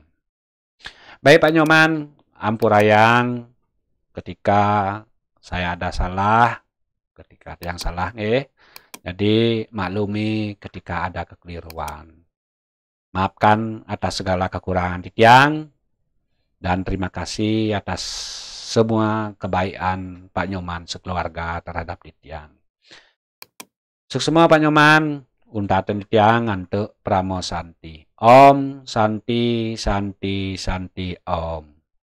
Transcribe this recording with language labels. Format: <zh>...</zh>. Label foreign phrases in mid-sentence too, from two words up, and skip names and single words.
<id>Baik Pak Nyoman, ampurayang ketika saya ada salah, ketika yang salah jadi maklumi ketika ada kekeliruan. Maafkan atas segala kekurangan Titiang dan terima kasih atas semua kebaikan Pak Nyoman sekeluarga terhadap Titiang. Semua Pak Nyoman,</id> <ban>untaten Titiang</ban> <id>untuk Pramo Santi.</id> <sa>Om Santi Santi Santi Om.</sa>